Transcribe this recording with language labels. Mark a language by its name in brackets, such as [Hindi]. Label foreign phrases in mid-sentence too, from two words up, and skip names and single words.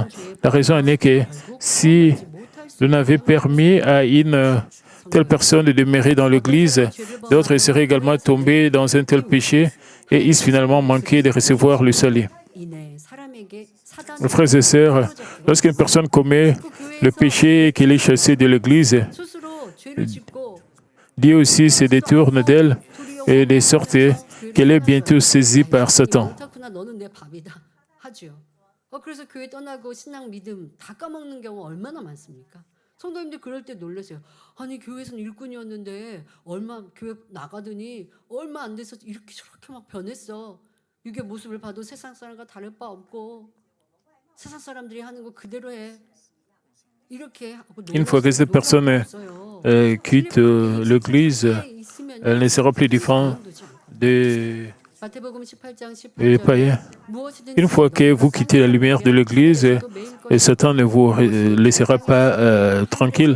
[French] La raison en est que si l'on avait permis à une telle personne de demeurer dans l'Église, d'autres seraient également tombés dans un tel péché et ils finalement manquaient de recevoir le salut. Mes frères et sœurs, lorsqu'une personne commet le péché et qu'elle est chassée de l'Église, Dieu aussi se détourne d'elle et de sorte qu'elle est bientôt saisie par Satan. [Korean] 그래서 교회 떠나고 신앙 믿음 다 까먹는 경우 얼마나 많습니까? 성도님들 그럴 때 놀라세요. 아니 교회에서는 일꾼이었는데 얼마 교회 나가더니 얼마 안 돼서 이렇게 저렇게 막 변했어. 이게 모습을 봐도 세상 사람과 다를 바 없고 세상 사람들이 하는 거 그대로 해. 이렇게 하고 [French] Une fois que cette personne quitte l'Église, elle ne sera plus différente des païens. Une fois que vous quittez la lumière de l'Église, Satan ne vous laissera pas tranquille.